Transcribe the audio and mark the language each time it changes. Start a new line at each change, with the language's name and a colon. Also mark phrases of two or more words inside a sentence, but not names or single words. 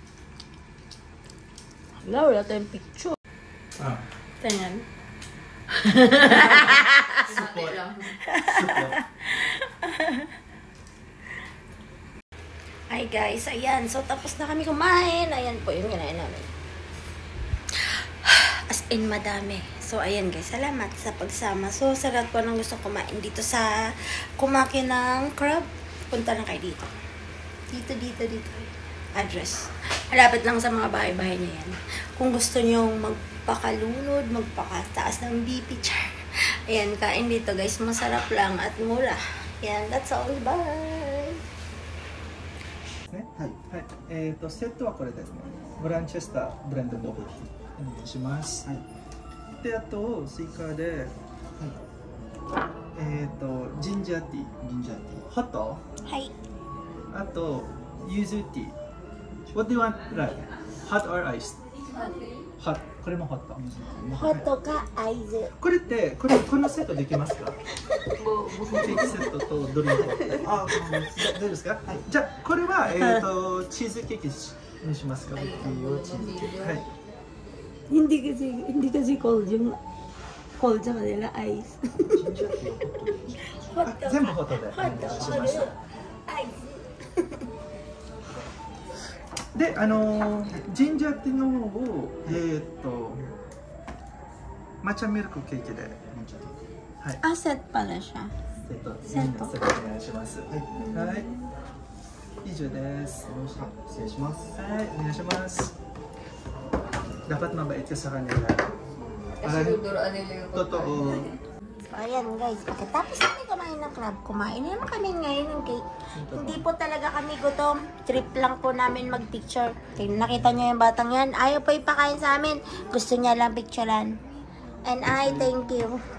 Filipino: Wala, wala tayong picture. Ah. Tingnan. Support lang. Support.
English: Hi guys, ayan.
Filipino: So tapos na kami kumain. Ayan po yung kinain namin.
English: As in,
Filipino: madami. So ayan guys, salamat sa pagsama. So sarap po nang gusto kumain dito sa Kumaki ng crab. Punta lang kayo dito. Dito. Address. Malapit lang sa mga bahay-bahay niya yan. Kung gusto nyong magpakalunod, magpakataas ng BP, char. Ayan, kain dito guys. Masarap lang at mura. Ayan,
English: that's all. Bye!
Japanese: ね、はい、はい、セットはこれですね。ブランチェスターブレンドコーヒーお願いします。はい。で、あと追加で、はい、ジンジャーティー、ホット。はい。あとユズティー、
English: What do you want, Rai? Hot or iced? Hot.
Japanese: これもホット。ホットかアイズ。これってこのセットできますか？ケーキセットとドリンク。あ、大丈夫ですか？はい。じゃあこれはチーズケーキにしますか？チーズケーキ。はい。
Filipino: Hindi kasi cold yung cold sa kanila ice.
Japanese: 全部ホットでお願いします。で、ジンジャーティーの方を抹茶ミルクケーキで、はい。
Filipino: Ah, set pala siya.
Japanese: セットお願いします。はい。以上です。失礼します。はい、お願いします。
Filipino: Dapat mabait ka sa kanila. Totoo. So, ayan guys, pagkatapos kami kumain ng crab, kumain naman kami ngayon ng cake. Hindi po talaga kami gutom. Trip lang po namin mag-picture. Nakita niyo yung batang yan, ayaw pa ipakain sa amin. Gusto niya lang picturean.
English: And I thank you.